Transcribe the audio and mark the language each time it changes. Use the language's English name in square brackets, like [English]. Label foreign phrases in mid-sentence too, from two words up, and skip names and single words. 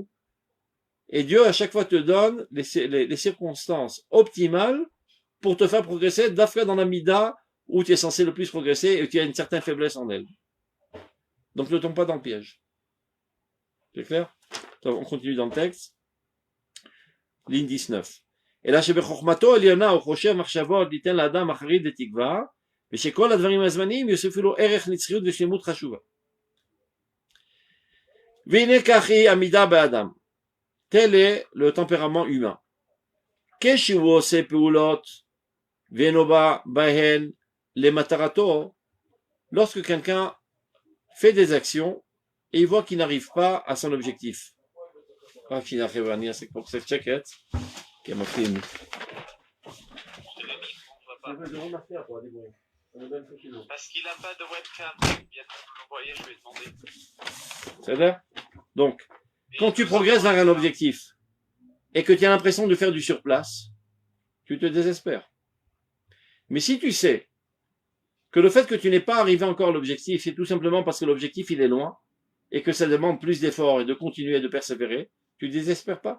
[French] Et Dieu, à chaque fois, te donne les circonstances optimales pour te faire progresser, d'afra dans la mida où tu es censé le plus progresser et tu as une certaine faiblesse en elle. Donc ne tombe pas dans le piège. C'est clair? On continue dans le texte. Ligne 19. [Hebrew] אלא שבחוכמתו העליונה הוא חושב מחשבות ליתן לאדם אחרית ותקווה, ושכל הדברים הזמניים יוסיפו לו ערך נצחיות ושלמות חשובה. והנה כך היא עמידה באדם. [French] tel est le tempérament humain. [Hebrew] כשהוא עושה פעולות ואינו בא בהן למטרתו, [French] lorsque quelqu'un fait des actions et il voit qu'il n'arrive pas à son objectif. [Hebrew] רק שנייה חבר'ה, אני אעשה פה קצת שקט, כי הם מפריעים לי. [French] Je te l'ai mis, on voit pas. [Hebrew] זה לא מפריע פה, הדיבורים. [French] Parce qu'il a pas de webcam. Il vient de me l'envoyer, je lui ai demandé. C'est-à-dire Donc, quand tu progresses vers un objectif et que tu as l'impression de faire du surplace, tu te désespères. Mais si tu sais que le fait que tu n'aies pas arrivé encore à l'objectif, c'est tout simplement parce que l'objectif il est loin et que ça demande plus d'efforts et de continuer et de persévérer, tu ne désespères pas.